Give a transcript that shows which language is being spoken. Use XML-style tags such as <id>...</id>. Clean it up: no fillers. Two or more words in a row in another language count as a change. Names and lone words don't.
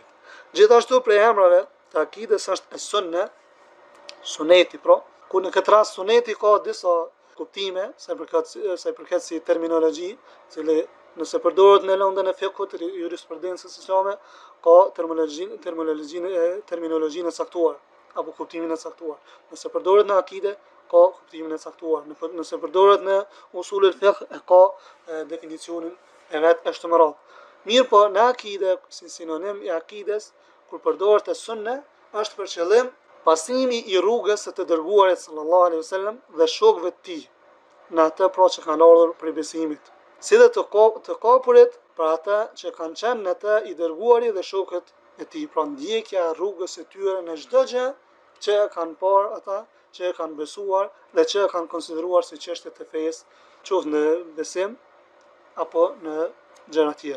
<sq>Gjithashtu prej emrave të akides është sunne, suneti pra, ku në këtë rast suneti ka disa kuptime, sa i përket si terminologji, cili nëse përdoret në lëndën e fikut, jurisprudencës islame, ka terminologjinë e caktuar apo kuptimin e caktuar. Nëse përdoret në akide, ka kuptimin e caktuar. Nëse përdoret në</sq> <ar>أصول الفقه,</ar> <sq>ka definicionin e vet e kështu me radhë. Mirë po, në akide, si sinonim i akides, kur përdoret e sunne, është për qëllim pasimi i rrugës së të dërguarit</sq> <ar>صلى الله عليه وسلم</ar> <sq>dhe shokëve të tij, në atë pra që kanë ardhur prej besimit, si dhe të kapurit për ata që kanë qenë në të i dërguari dhe shokët e tij, pra ndjekja e rrugës së tyre në çdo gjë që kanë parë ata, që e kanë besuar dhe që e kanë konsideruar si çështje të fesë, qoftë në besim apo në gjëra tjera.</sq>